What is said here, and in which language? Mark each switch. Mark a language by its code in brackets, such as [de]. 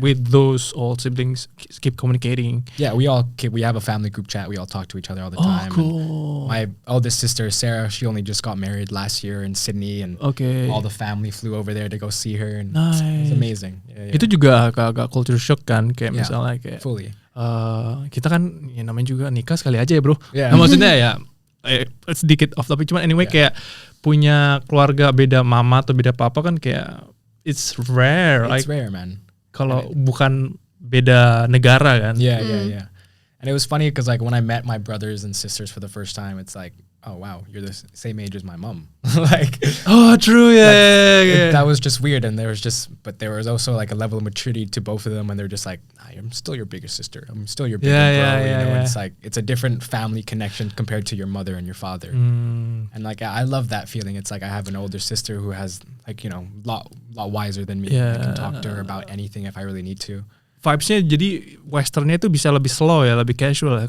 [en] With those old siblings, keep communicating. Yeah, we have a family group chat. We all talk to each other all the time. Cool. My eldest sister Sarah, she only just got married last year in Sydney, and all the family flew over there to go see her, and it's amazing. Yeah. [id] Itu juga agak culture shock kan, kayak misalnya kayak [en] fully. [id] Kita kan namanya juga nikah sekali aja ya bro. [en] Yeah. [id] Nah, maksudnya ya sedikit off topic, cuman anyway kayak punya keluarga beda mama atau beda papa kan kayak [en] it's rare. It's rare, man. [id] Kalau bukan beda negara kan. [en] Yeah. And it was funny because like when I met my brothers and sisters for the first time, it's like, oh wow, you're the same age as my mom. Like, oh true, yeah. That was just weird, and there was also like a level of maturity to both of them, and they're just like, I'm still your bigger sister, I'm still your bigger bro. It's like it's a different family connection compared to your mother and your father. And like I love that feeling. It's like I have an older sister who has like lot wiser than me. I can talk to her about anything if I really need to. [id] Vibes-nya jadi westernnya itu bisa lebih slow ya, lebih casual ya.